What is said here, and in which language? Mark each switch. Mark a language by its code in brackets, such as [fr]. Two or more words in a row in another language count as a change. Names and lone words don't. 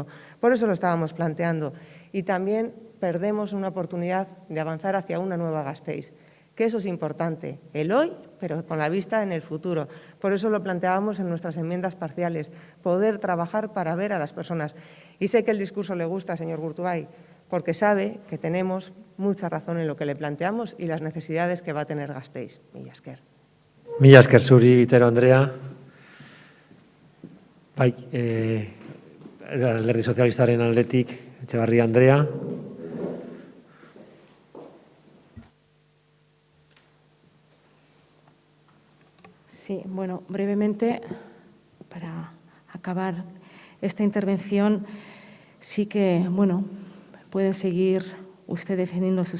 [es] Por eso lo estábamos planteando. Y también perdemos una oportunidad de avanzar hacia una nueva Gasteiz, que eso es importante, el hoy, pero con la vista en el futuro. Por eso lo planteábamos en nuestras enmiendas parciales, poder trabajar para ver a las personas. Y sé que el discurso le gusta, señor Gurtubay, porque sabe que tenemos mucha razón en lo que le planteamos y las necesidades que va a tener Gasteiz. [eu] Mila esker. Mila esker zuri, Bitero Andrea. Bai, Alderdi Sozialistaren aldetik, Etxebarria Andrea. [es] Sí, bueno, brevemente, para acabar esta intervención, sí que, bueno, puede seguir usted defendiendo sus